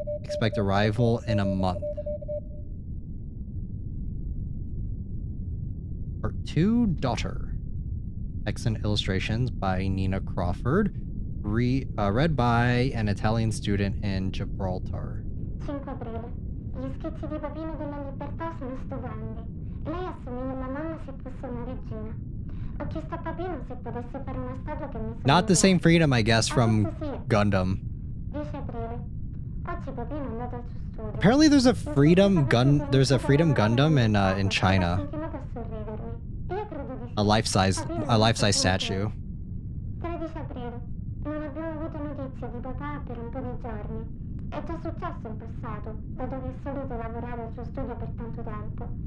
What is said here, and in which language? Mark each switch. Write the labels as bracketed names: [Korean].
[English] Expect arrival in a month. Part 2, Daughter. Excellent illustrations by Nina Crawford. Read by an Italian student in Gibraltar. [Italian] 5 aprile. Gli schizzi di Papino della Libertà sono stupendi. Lei assomiglia alla mamma se fosse una regina. Ho chiesto a Papino se potesse fare una statua che mi [English] Not the same Freedom, I guess, from Gundam. [Italian] 10 aprile. Oggi Papino è andato al suo studio. [English] Apparently there's a Freedom Gundam in China. [Italian] Continuato a sorridermi. Io credo di sì. [English] A life-size statue. [Italian] 13 aprile. Non abbiamo avuto notizie di papà per un po' di giorni. È già successo in passato, dato che è solito lavorare al suo studio per tanto tempo.